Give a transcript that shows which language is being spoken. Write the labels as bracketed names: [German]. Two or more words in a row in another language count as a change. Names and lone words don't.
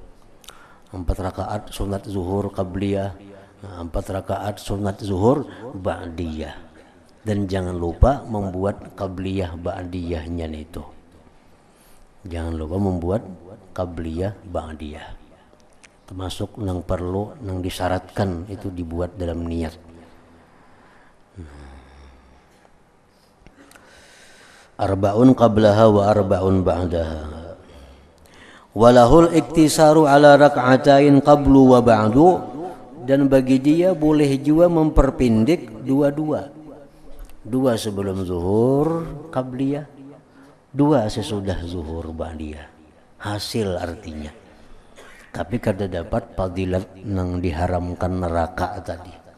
[Indonesian] 4 rakaat sunat zuhur qabliyah, Nah, 4 rakaat sunat zuhur ba'diyah. Dan jangan lupa membuat qabliyah ba'diyahnya itu. Jangan lupa membuat qabliyah ba'diyah. Termasuk yang perlu, yang disyaratkan itu dibuat dalam niat. [Arabic] أربع قبلها وأربع بعدها. وله الاقتصار على ركعتين قبل وبعد, [Indonesian] dan bagi dia boleh juga memperpendek dua-dua. 2 sebelum zuhur qabliyah, 2 sesudah zuhur ba'diyah. Hasil artinya. [Banjar] Tapi kada dapat fadilat yang diharamkan neraka tadi.